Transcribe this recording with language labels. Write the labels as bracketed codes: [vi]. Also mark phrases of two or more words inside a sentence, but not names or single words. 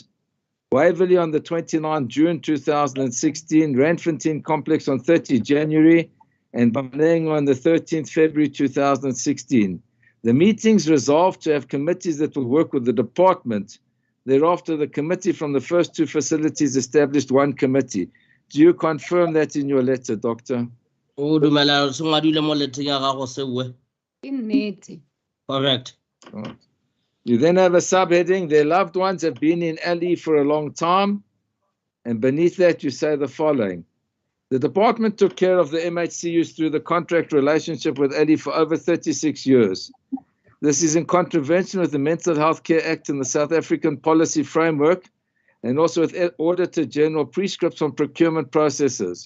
[en] Waverley on the 29th June 2016, Randfontein Complex on 30 January, and Baneng on the 13th February 2016. The meetings resolved to have committees that will work with the department. Thereafter, the committee from the first two facilities established one committee. Do you confirm that in your letter, Doctor? [nso] O dumela se ngwadile mo leteng ya gago sewe. Ke nnete. [en] Correct. Right. You then have a subheading, their loved ones have been in LE for a long time. And beneath that, you say the following. The department took care of the MHCUs through the contract relationship with LE for over 36 years. This is in contravention with the Mental Health Care Act and the South African Policy Framework, and also with Auditor General prescripts on procurement processes.